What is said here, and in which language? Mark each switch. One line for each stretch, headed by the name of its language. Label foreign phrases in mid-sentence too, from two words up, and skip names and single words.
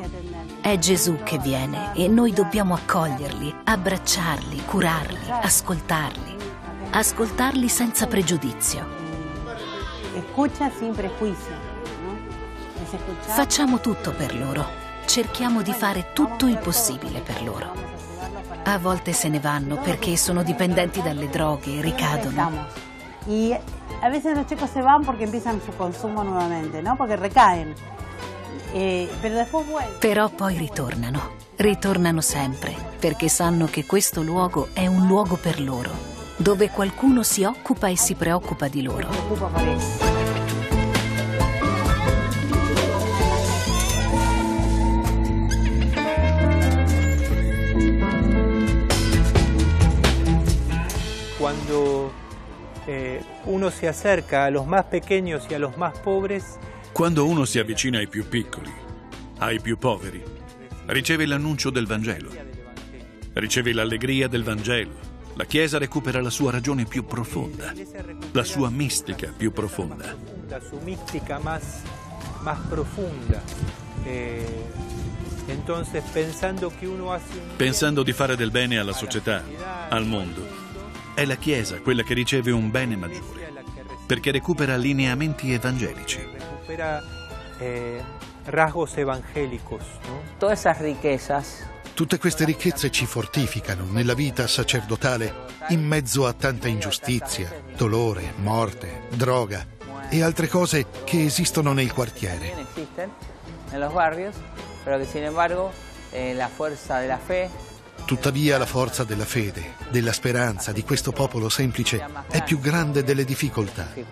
Italian: È Gesù che viene e noi dobbiamo accoglierli, abbracciarli, curarli, ascoltarli senza pregiudizio. Facciamo tutto per loro, cerchiamo di fare tutto il possibile per loro. A volte se ne vanno perché sono dipendenti dalle droghe e ricadono.
Spanish: A veces los chicos se van porque empiezan su consumo nuevamente, ¿no? Porque recaen. Pero después vuelven.
Italian: Però poi ritornano sempre, perché sanno che questo luogo è un luogo per loro, dove qualcuno si occupa e si preoccupa di loro. Quando uno si
Spanish: acerca a los más pequeños y a los más pobres.
Italian: Quando uno si avvicina ai più piccoli, ai più poveri, riceve l'annuncio del Vangelo, riceve l'allegria del Vangelo. La Chiesa recupera la sua ragione più profonda, la sua mistica più profonda. La sua mistica
Spanish: más profunda.
Italian: Entonces, pensando di fare del bene alla società, al mondo, è la Chiesa quella che riceve un bene maggiore, perché recupera lineamenti evangelici.
Spanish: Recupera rasgos evangélicos, ¿no? Todas esas riquezas.
Italian: Tutte queste ricchezze ci fortificano nella vita sacerdotale in mezzo a tanta ingiustizia, dolore, morte, droga e altre cose che esistono nel quartiere. Tuttavia la forza della fede, della speranza di questo popolo semplice è più grande delle difficoltà.